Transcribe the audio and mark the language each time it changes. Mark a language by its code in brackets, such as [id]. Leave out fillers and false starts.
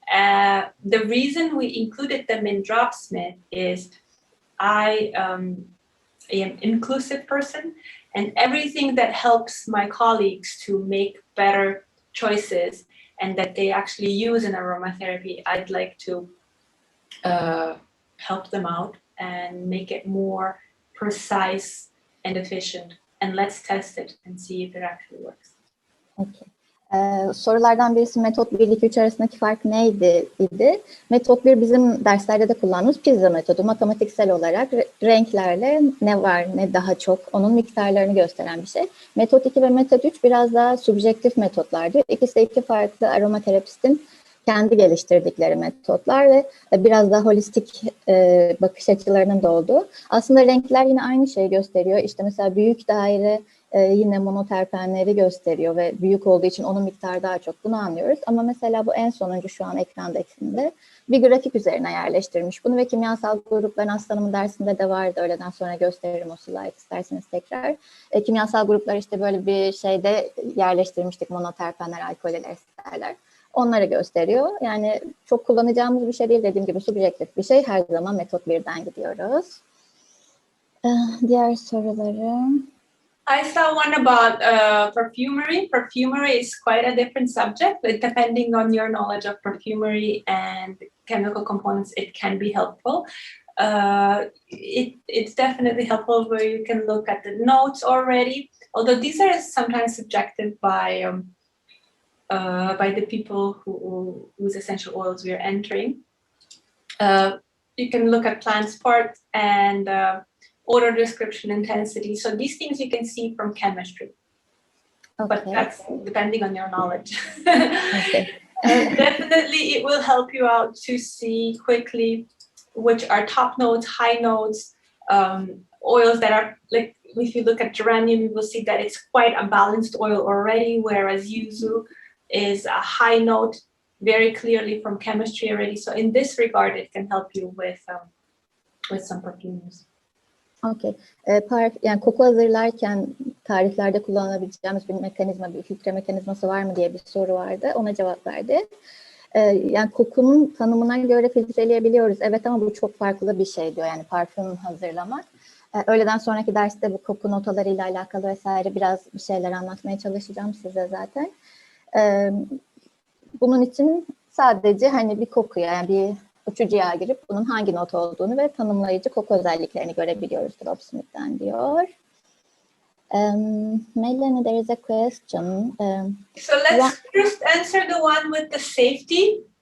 [en] The reason we included them in Dropsmart is I am an inclusive person, and everything that helps my colleagues to make better choices and that they actually use in aromatherapy, I'd like to help them out and make it more precise and efficient. And let's test it and see if it actually works. Okay. [tr] Sorulardan birisi metot 1-2-3 arasındaki fark neydi idi. Metot 1 bizim derslerde de kullandığımız pizza metodu. Matematiksel olarak renklerle ne var ne daha çok onun miktarlarını gösteren bir şey. Metot 2 ve metot 3 biraz daha subjektif metotlardı. İkisi de iki farklı aromaterapistin kendi geliştirdikleri metotlar ve biraz daha holistik bakış açılarının da olduğu. Aslında renkler yine aynı şeyi gösteriyor. İşte mesela büyük daire yine monoterpenleri gösteriyor ve büyük olduğu için onun miktarı daha çok, bunu anlıyoruz. Ama mesela bu en sonuncu şu an ekrandakinde bir grafik üzerine yerleştirmiş bunu ve kimyasal grupların aslanımın dersinde de vardı. Öğleden sonra gösteririm o slide isterseniz tekrar. Kimyasal gruplar işte böyle bir şeyde yerleştirmiştik, monoterpenler, alkoller, esterler. Onları gösteriyor. Yani çok kullanacağımız bir şey değil, dediğim gibi subjektif bir şey. Her zaman metot 1'den gidiyoruz. Diğer sorularım. [en] I saw one about perfumery. Perfumery is quite a different subject, but depending on your knowledge of perfumery and chemical components, it can be helpful. It's definitely helpful where you can look at the notes already, although these are sometimes subjective by the people whose essential oils we are entering. You can look at plant support and odor description, intensity. So these things you can see from chemistry, but that's depending on your knowledge. Okay. And definitely it will help you out to see quickly which are top notes, high notes, oils that are like, if you look at geranium, you will see that it's quite a balanced oil already, whereas yuzu is a high note, very clearly from chemistry already. So in this regard, it can help you with some perfumes. Okay. [tr] Yani koku hazırlarken tariflerde kullanabileceğimiz bir mekanizma, bir filtre mekanizması var mı diye bir soru vardı. Ona cevap verdi. Yani kokunun tanımına göre filtreleyebiliyoruz. Evet, ama bu çok farklı bir şey diyor. Yani parfüm hazırlamak. Öğleden sonraki derste bu koku notalarıyla alakalı vesaire biraz bir şeyler anlatmaya çalışacağım size zaten. Bunun için sadece hani bir kokuya, yani bir uçucuya girip bunun hangi not olduğunu ve tanımlayıcı koku özelliklerini görebiliyoruz Dropsmart'tan diyor. [en] Melani, there is a question. So let's first answer the one with the safety.